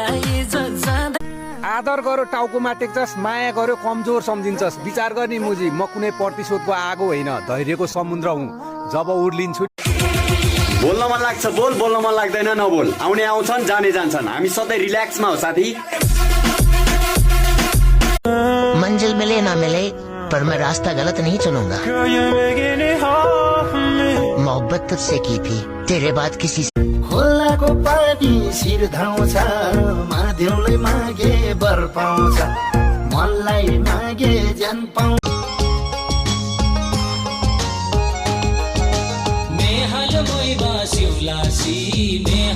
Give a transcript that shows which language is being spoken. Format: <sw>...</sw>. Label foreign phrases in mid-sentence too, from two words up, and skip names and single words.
<ne>आदर गर्यो टाउकोमा टेक्छस् माया गर्यो कमजोर सम्झिन्छस् विचार गर्ने मुजी म कुनै प्रतिशोधको आगो होइन धैर्यको समुद्र हुँ जब उर्लिन्छु बोल्न मन लाग्छ बोल बोल्न मन लाग्दैन नबोल आउने आउँछन् जाने जान्छन् हामी सधैँ रिल्याक्समा हो साथी</ne> <hi>मंजिल मिले ना मिले पर मैं रास्ता गलत नहीं चुनूंगा मोहब्बत तुझसे की थी तेरे बाद किसी से</hi> <ne>खोलाको पानी शिर धाउँछ माध्यमले मागे बर पाउँछ मनलाई मागे ज्यान पाउँछ मेहल मोइबा सिउलासी</ne>